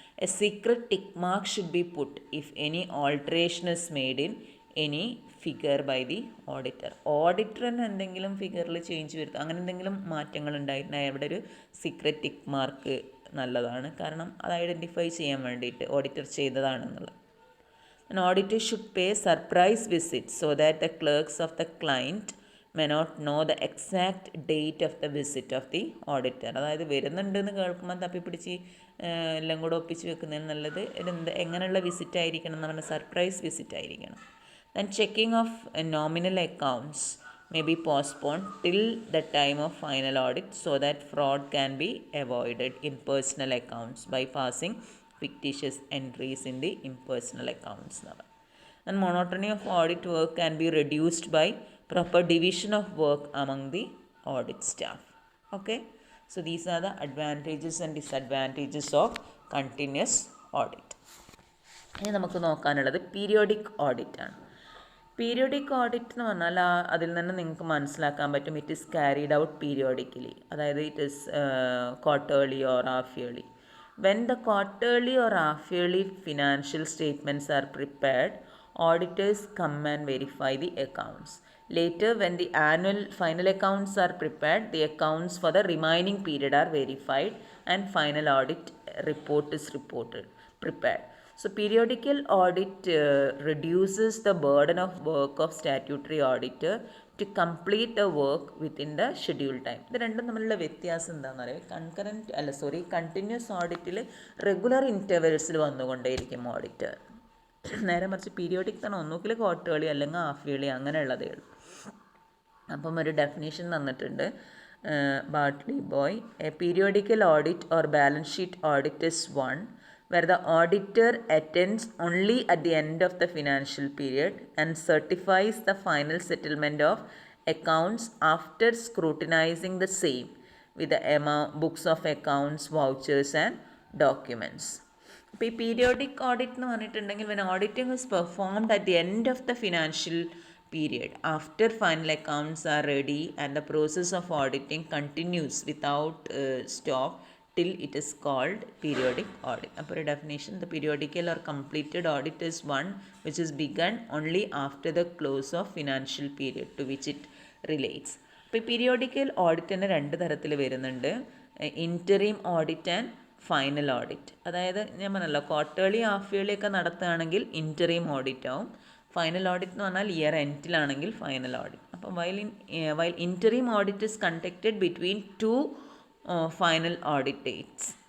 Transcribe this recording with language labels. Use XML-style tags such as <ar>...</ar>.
<en>A secret tick mark should be put if any alteration is made in any figure by the auditor.</en> <ml>ഓഡിറ്ററിന് എന്തെങ്കിലും ഫിഗറിൽ change വരുത്തുക, അങ്ങനെ എന്തെങ്കിലും മാറ്റങ്ങൾ ഉണ്ടായിട്ടുണ്ടെങ്കിൽ അവിടെ ഒരു സീക്രട്ട് ടിക്ക് മാർക്ക് നല്ലതാണ്. കാരണം അത് ഐഡൻറ്റിഫൈ ചെയ്യാൻ വേണ്ടിയിട്ട് auditor ചെയ്തതാണെന്നുള്ളത്.</ml> <en>An auditor should pay surprise visits so that the clerks of the client may not know the exact date of the visit of the auditor.</en> <ml>അതായത് വരുന്നുണ്ടെന്ന് കേൾക്കുമ്പോൾ തപ്പിപ്പിടിച്ച് എല്ലാം കൂടെ ഒപ്പിച്ച് വെക്കുന്നതിന് നല്ലത് എങ്ങനെയുള്ള വിസിറ്റ് ആയിരിക്കണം എന്ന് പറഞ്ഞാൽ സർപ്രൈസ് വിസിറ്റ് ആയിരിക്കണം.</ml> <en>Then checking of nominal accounts may be postponed till the time of final audit so that fraud can be avoided in personal accounts by passing fictitious entries in the impersonal accounts. And monotony of audit work can be reduced by proper division of work among the audit staff. Okay, so these are the advantages and disadvantages of continuous audit.</en> <ml>ഇനി നമുക്ക് നോക്കാനുള്ളത് periodic audit ആണ്. Periodic audit എന്ന് പറഞ്ഞാൽ അതിൽ നിന്ന് നിങ്ങൾക്ക് മനസ്സിലാക്കാൻ പറ്റും</ml> <en>It is carried out periodically, അതായത് it is quarterly or half yearly. When the quarterly or half-yearly financial statements are prepared, auditors come and verify the accounts. Later, when the annual final accounts are prepared, the accounts for the remaining period are verified and final audit report is prepared. So, periodical audit reduces the burden of work of statutory auditor to complete the work within the scheduled time.</en> <ml>ഇത് രണ്ടും തമ്മിലുള്ള വ്യത്യാസം എന്താണെന്ന് പറയുക, continuous ഓഡിറ്റിൽ regular ഇൻ്റർവെൽസിൽ വന്നുകൊണ്ടേയിരിക്കും auditor. നേരെ മറിച്ച് periodic തന്നെ ഒന്നുകിൽ ക്വാർട്ടേർലി അല്ലെങ്കിൽ ഹാഫ് ഇയർലി അങ്ങനെയുള്ളതേ ഉള്ളൂ. അപ്പം ഒരു ഡെഫിനേഷൻ തന്നിട്ടുണ്ട് ബാർട്ട്ലി boy.</ml> <en>A periodical audit or balance sheet audit is one where the auditor attends only at the end of the financial period and certifies the final settlement of accounts after scrutinizing the same with the books of accounts, vouchers and documents.</en> <ml>അപ്പോൾ ഈ periodic audit എന്ന് പറഞ്ഞിട്ടുണ്ടെങ്കിൽ</ml> <en>when auditing is performed at the end of the financial period after final accounts are ready and the process of auditing continues without stop till it is called periodic audit.</en> <ml>അപ്പോൾ ഒരു definition,</ml> <en>the periodical or completed audit is one which is begun only after the close of financial period to which it relates.</en> <ml>അപ്പോൾ ഈ periodical ഓഡിറ്റിന് രണ്ട് തരത്തിൽ വരുന്നുണ്ട്, interim audit and final audit. അതായത് ഞാൻ പറഞ്ഞല്ലോ ക്വാർട്ടേർലി ഹാഫ് ഇയർലി ഒക്കെ നടത്തുകയാണെങ്കിൽ ഇൻറ്ററിം ഓഡിറ്റ് ആവും.</ml> <en>final audit</en> <ml>എന്ന് പറഞ്ഞാൽ</ml> <en>Year എൻഡിലാണെങ്കിൽ final audit. അപ്പം while interim audit is conducted between two final audit dates.</en>